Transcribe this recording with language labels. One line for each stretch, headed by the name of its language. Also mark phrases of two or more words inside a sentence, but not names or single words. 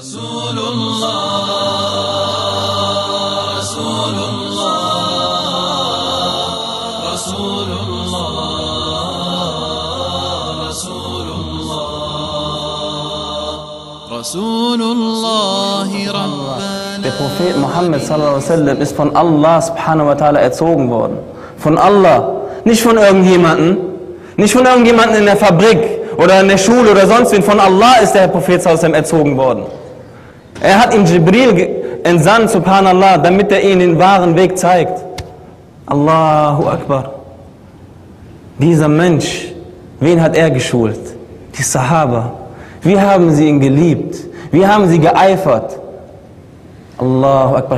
Arabic: رسول الله، رسول الله، رسول الله، رسول الله، رسول الله، ربنا.
German: Der Prophet Muhammed
Arabic: صلى الله عليه وسلم
German: ist von Allah
Arabic: سبحانه وتعالى
German: erzogen worden. Von Allah. Nicht von irgendjemandem. Nicht von irgendjemandem in der Fabrik oder in der Schule oder sonst wen. Von Allah ist der Prophet
Arabic: صلى الله عليه وسلم
German: erzogen worden. Er hat ihm Jibril entsandt, subhanallah, damit er ihnen den wahren Weg zeigt.
Arabic: الله أكبر.
German: Dieser Mensch, wen hat er geschult? Die Sahaba. Wie haben sie ihn geliebt? Wie haben sie geeifert?
Arabic: الله أكبر.